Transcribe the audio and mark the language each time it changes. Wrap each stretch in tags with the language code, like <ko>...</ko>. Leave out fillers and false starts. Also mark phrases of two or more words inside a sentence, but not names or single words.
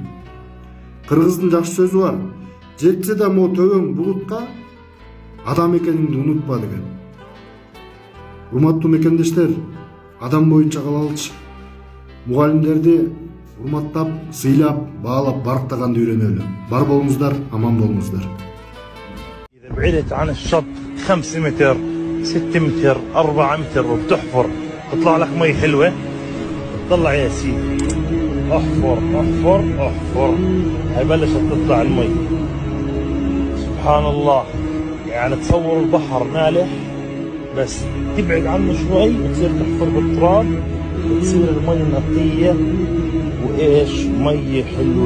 <ky>Кыргыздын жакшы сөзү бар. Жетсе да төбөң булутка адам экениңди унутпа деген. Урматтуу мекендештер, адам боюнча калалычы. Мугалимдерди урматтап, сыйлап, баалап, барктаганды үйрөнөлү. Бар болуңуздар, аман болуңуздар.</ky> <ar>إذا بعدت عن الشط 5 متر 6 متر 4 متر وبتحفر تطلع لك مي حلوة، طلع يا سيدي احفر احفر احفر، هي بلشت تطلع المي. سبحان الله، يعني تصور البحر مالح بس تبعد عنه شوي بتصير تحفر بالتراب بتصير المي نقية وايش مي حلوة.</ar>